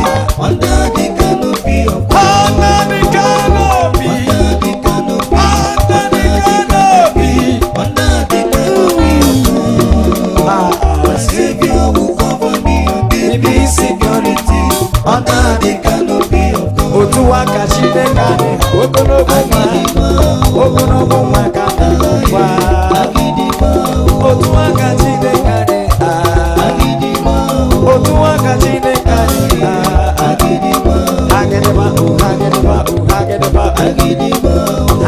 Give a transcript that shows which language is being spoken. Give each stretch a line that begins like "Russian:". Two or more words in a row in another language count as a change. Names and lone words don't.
English: Ah. Under the canopy of God. Under the canopy. Under the Under the canopy, under the canopy of God. Ah. My Savior will cover me and give me security. Under the canopy of God.
Igbo: Otu aka Chineke anyị, ogologo nwa, ogologo nwa ka anyị nọ ugbu a. Otu aka Chineke anyị, ah. Otu aka Chineke anyị na-agịdịgba, oh, agịdịgba, oh, agịdịgba, oh.